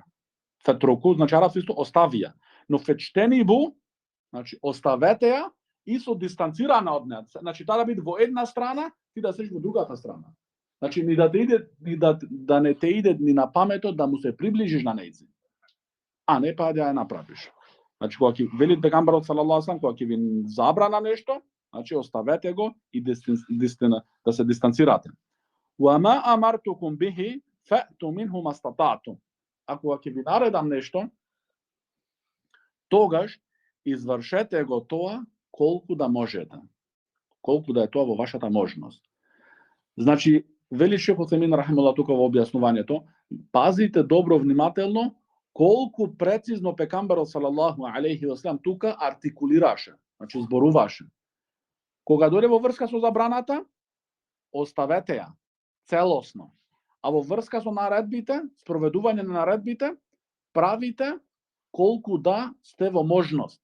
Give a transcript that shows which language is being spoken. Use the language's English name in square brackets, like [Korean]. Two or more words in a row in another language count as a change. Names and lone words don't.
[Macedonian] Фетруку значи арапски исто оставија, но фечтенибу значи оставете ја и со дистанцирана од неа. Значи таа да биде во една страна, ти да седиш во другата страна. Значи ни да те иде, да не те иде ни на паметот да му се приближиш на нејзи. А не па да ја направиш. Значи кога ќе вели пегамберот [Arabic] صلى الله عليه وسلم, [Macedonian] кога ќе ви забрана нешто, значи оставете го и да се дистанцирате. [Arabic] وما أمرتكم به فأتوا منه ما استطعتم. [Macedonian] А кога ќе ви наредам нешто, тогаш извршете го тоа колку да можете. Колку да е тоа во вашата можност. Значи, вели Шейх Утсемин рахимуллах тука во објаснувањето, пазите добро внимателно колку прецизно пекамберот [Arabic] صلى الله عليه وسلم [Macedonian] тука артикулираше, значи зборуваше. Кога дојде во врска со забраната, оставете ја целосно. А во врска со наредбите, спроведување на наредбите, правите колку да сте во можност.